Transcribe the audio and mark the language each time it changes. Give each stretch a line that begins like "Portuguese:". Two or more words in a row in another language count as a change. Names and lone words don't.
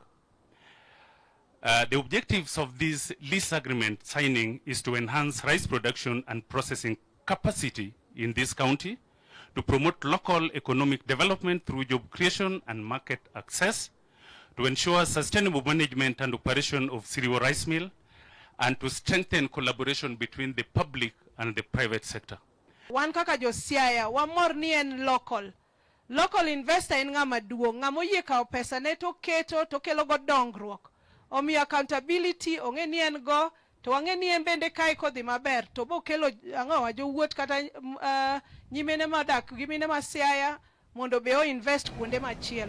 English: The objectives of this lease agreement signing is to enhance rice production and processing capacity in this county, to promote local economic development through job creation and market access, to ensure sustainable management and operation of Siriwo Rice Mill, and to strengthen collaboration between the public and the private sector.
Luo (Kenya and Tanzania): Wan kaka jo Siaya, wamor ni en
English: local investor
Luo (Kenya and Tanzania): en ng'ama duong', ng'ama oyie kawo pesa ne to keto to kelo go dongruok. Omiyo accountability ong'e ni en go, to wang'e ni en bende kae kodhi maber, to bo kelo ang'owa jowuot kata nyimene madak gi mine ma Siaya mondo be o invest kuonde machielo.